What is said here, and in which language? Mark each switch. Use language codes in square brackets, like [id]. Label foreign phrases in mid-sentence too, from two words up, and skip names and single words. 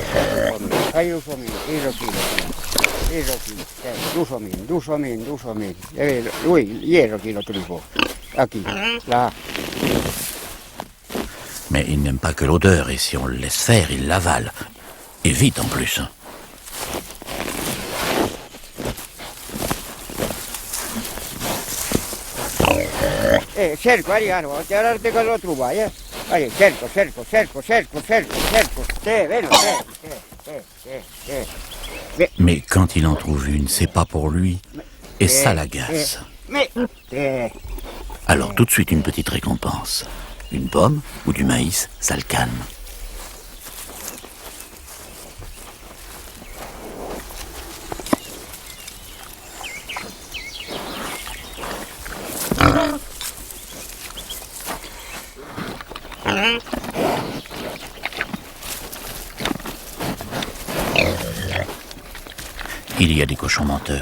[fr] Mais il n'aime pas que l'odeur et si on le laisse faire, il l'avale. Et vite en plus. [it] Cerco, arrivo, guardate cosa lo trova, Allez, cerco. [fr] Mais quand il en trouve une, c'est pas pour lui. Et ça l'agace. Alors tout de suite une petite récompense. Une pomme ou du maïs, ça le calme. Il y a des cochons menteurs.